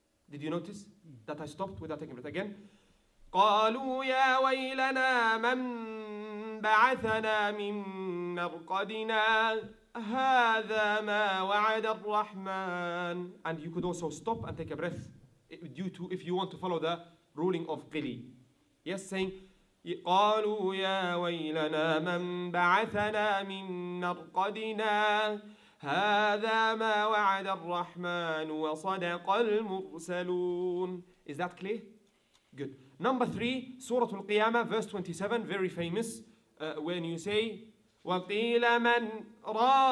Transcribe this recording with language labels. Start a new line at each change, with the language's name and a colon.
English: Did you notice that I stopped without taking it again?
Arabic: قالوا يا ويلنا من بعثنا من مرقدنا هذا ما وعد الرحمن.
English: And you could also stop and take a breath due to if you want to follow the ruling of qili. Yes, saying
Arabic: قالوا يا ويلنا من بعثنا من مرقدنا هذا ما وعد الرحمن وصدق المرسلون.
English: Is that clear? Good. Number 3, Surah Al-Qiyamah, verse 27, very famous, when you say
Arabic: وَقِيلَ مَنْ رَاقَ.